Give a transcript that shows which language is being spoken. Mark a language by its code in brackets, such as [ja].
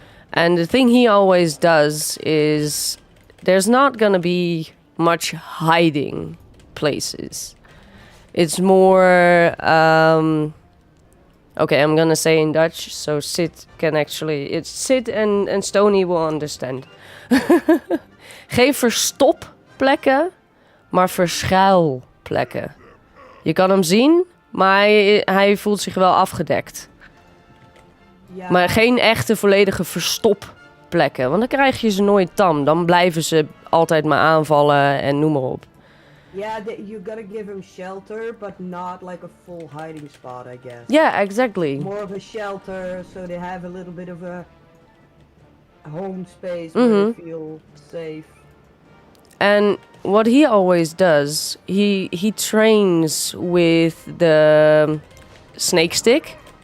[en] And the thing he always does is there's not gonna be much hiding places. It's more okay, I'm gonna say in Dutch, so Sid can actually... It's Sid and Stony will understand. [nl] Geen verstopplekken, maar verschuilplekken. Je kan hem zien, maar hij voelt zich wel afgedekt. Ja. Maar geen echte volledige verstopplekken, want dan krijg je ze nooit tam. Dan blijven ze altijd maar aanvallen en noem maar op. [en] Yeah, you gotta give him shelter, but not like a full hiding spot, I guess. Yeah, exactly. More of a shelter, so they have a little bit of a home space where they feel safe. And what he always does, he trains with the snake stick.